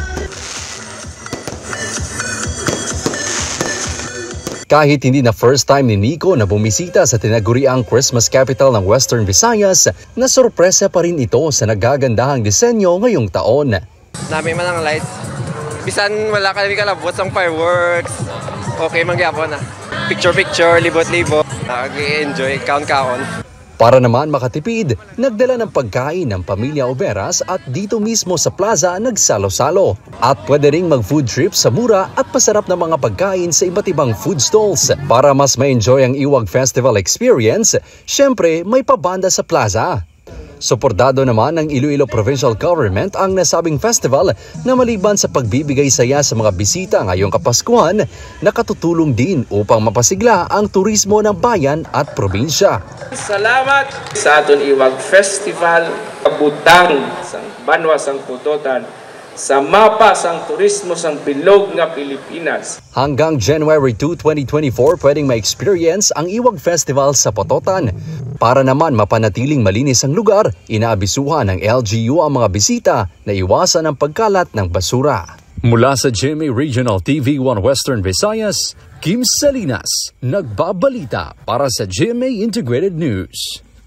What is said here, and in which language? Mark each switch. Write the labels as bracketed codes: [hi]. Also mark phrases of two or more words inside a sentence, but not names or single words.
[tl] Kahit hindi na first time ni Nico na bumisita sa tinaguriang [en] Christmas capital [tl] ng Western Visayas, nasurpresa pa rin ito sa nagagandahang disenyo ngayong taon. [hil] Dami man ang lights. Bisan wala kami kalabot ang fireworks. Okay mangyapon na. Picture-picture, libot-libot. Nag-enjoy, count-count. [tl] Para naman makatipid, nagdala ng pagkain ng pamilya Oberas at dito mismo sa plaza nagsalo-salo. At pwede ring mag- [en] food trip [tl] sa mura at masarap na mga pagkain sa iba't ibang [en] food stalls. [tl] Para mas ma-enjoy ang Iwag Festival experience, syempre may pabanda sa plaza. Suportado naman ng Iloilo Provincial Government ang nasabing festival na maliban sa pagbibigay saya sa mga bisita ngayong Kapaskuhan, nakatutulong din upang mapasigla ang turismo ng bayan at probinsya. [hil] Salamat sa aton Iwag Festival, kabutang sang banwa sang Pototan, sa mapa sang turismo sang bilog nga Pilipinas. [tl] Hanggang January 2, 2024, pwedeng ma-experience ang Iwag Festival sa Pototan. Para naman mapanatiling malinis ang lugar, inaabisuhan ng LGU ang mga bisita na iwasan ang pagkalat ng basura. Mula sa GMA Regional TV 1 Western Visayas, Kim Salinas, nagbabalita para sa GMA Integrated News.